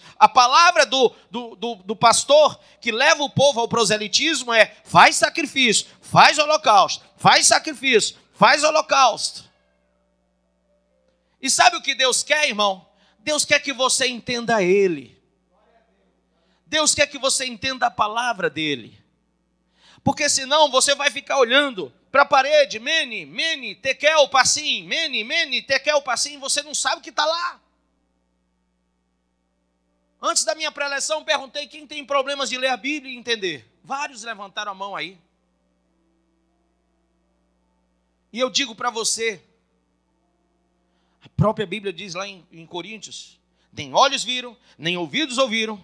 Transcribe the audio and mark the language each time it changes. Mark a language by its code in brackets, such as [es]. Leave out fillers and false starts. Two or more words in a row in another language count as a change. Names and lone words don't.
[pt] A palavra do pastor que leva o povo ao proselitismo é: faz sacrifício, faz holocausto, faz sacrifício, faz holocausto. E sabe o que Deus quer, irmão? Deus quer que você entenda Ele. Deus quer que você entenda a palavra dEle. Porque senão você vai ficar olhando para a parede, [arc] mene, mene, tekel, passim, mene, mene, tekel, passim, [pt] você não sabe o que está lá. Antes da minha preleção, perguntei quem tem problemas de ler a Bíblia e entender. Vários levantaram a mão aí. E eu digo para você, a própria Bíblia diz lá em Coríntios, nem olhos viram, nem ouvidos ouviram.